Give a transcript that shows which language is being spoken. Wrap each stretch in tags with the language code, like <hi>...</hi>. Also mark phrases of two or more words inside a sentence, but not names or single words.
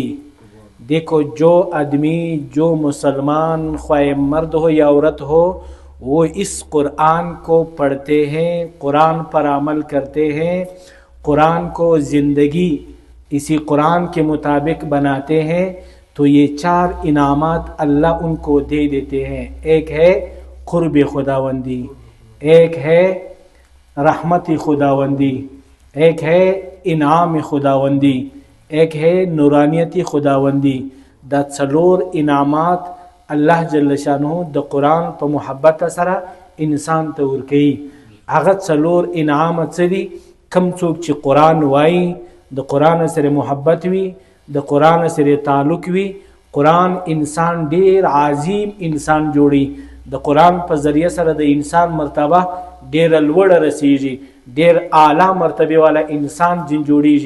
<ur>دیکھو، جو آدمی، جو مسلمان، خواہ مرد ہو یا عورت ہو، وہ اس قرآن کو پڑھتے ہیں، قرآن پر عمل کرتے ہیں، قرآن کو زندگی اسی قرآن کے مطابق بناتے ہیں، تو یہ چار انعامات اللہ ان کو دے دیتے ہیں۔ ایک ہے قرب خداوندی، ایک ہے رحمت خداوندی، ایک ہے انعام خداوندی، ایک ہے نورانیت خداوندی۔</ur> <ps>دا څلور انعامات</ps> <ar>اللہ جل شانہ</ar> <ps>دا قرآن پا محبت سره انسان ته ورکوي۔ هغه څلور انعامات څه دي؟ کم څوک چې قرآن وایي، د قرآن سره محبت وي، د قرآن سره تعلق وي، قرآن انسان ډیر عظیم انسان جوړي، د قرآن په ذریعه سره د انسان مرتبه ډیر لوړه رسیږي، ډیر اعلی مرتبه والا انسان جن جوړیږي۔</ps>